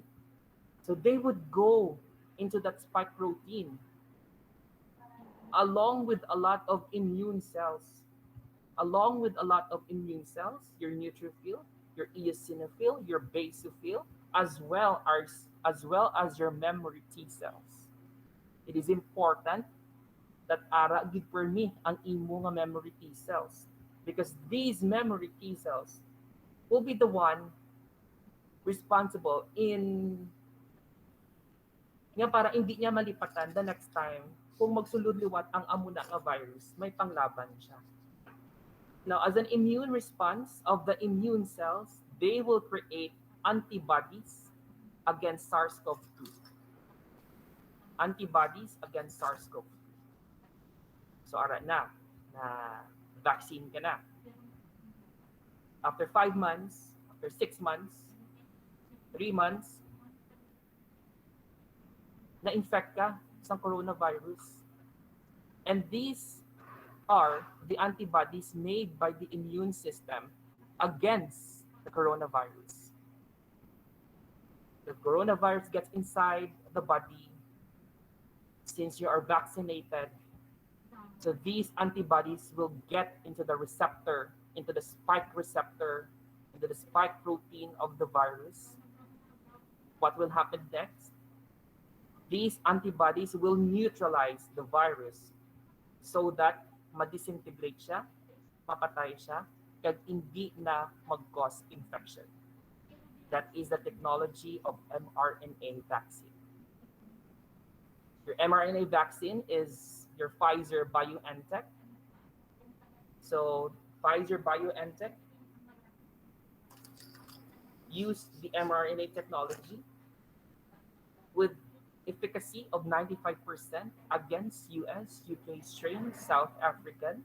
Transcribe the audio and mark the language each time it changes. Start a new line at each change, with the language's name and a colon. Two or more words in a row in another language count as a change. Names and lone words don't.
English: So they would go into that spike protein along with a lot of immune cells. Along with a lot of immune cells, your neutrophil, your eosinophil, your basophil, as well as your memory T cells. It is important that
Hiligaynon: ara gid permi ang imo nga memory T cells
English: because these memory T cells will be the one responsible in
Hiligaynon: nga para hindi niya malipatan
English: the next time
Hiligaynon: kung magsulod-liwat ang amo na nga virus, may panglaban siya.
English: Now, as an immune response of the immune cells, they will create antibodies against SARS-CoV-2. Antibodies against SARS-CoV-2. So,
Hiligaynon: ara na vaccine ka na.
English: After 5 months, after 6 months, 3 months,
Hiligaynon: na-infect ka sa coronavirus.
English: And these are the antibodies made by the immune system against the coronavirus. The coronavirus gets inside the body since you are vaccinated. So these antibodies will get into the receptor, into the spike receptor, into the spike protein of the virus. What will happen next? These antibodies will neutralize the virus so that
Hiligaynon: ma-disintegrate siya, mapatay siya, kag hindi na mag-cause infection.
English: That is the technology of mRNA vaccine. Your mRNA vaccine is your Pfizer BioNTech. So Pfizer BioNTech used the mRNA technology with efficacy of 95% against US, UK strain, South African.